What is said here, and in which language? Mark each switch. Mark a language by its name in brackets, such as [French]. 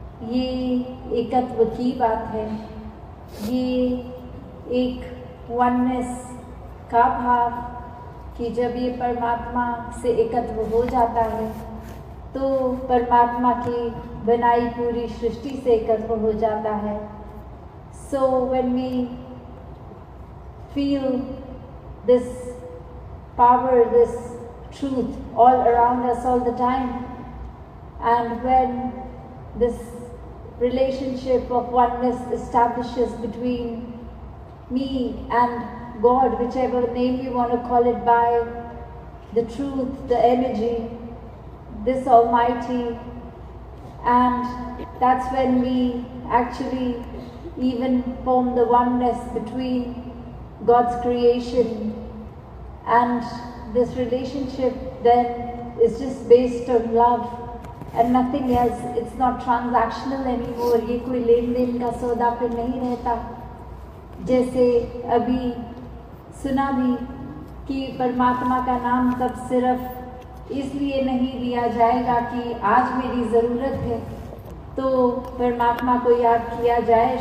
[Hindi] ये एकत्व की बात है, ये एक वननेस का भाव कि जब ये परमात्मा से एकत्व हो जाता है तो परमात्मा की बनाई पूरी सृष्टि से एकत्व हो जाता है। [English] So when we feel this power, this truth all around us all the time, and when this relationship of oneness establishes between me and God, whichever name you want to call it by, the truth, the energy, this Almighty, and that's when we actually even form the oneness between God's creation, and this relationship then is just based on love and nothing else. It's not transactional anymore. [Hindi] ये कोई लेन then का सौदा पे नहीं रहता। जैसे अभी सुना भी कि परमात्मा का नाम तब सिर्फ इसलिए नहीं लिया जाएगा कि आज मेरी ज़रूरत है तो परमात्मा को याद किया जाए।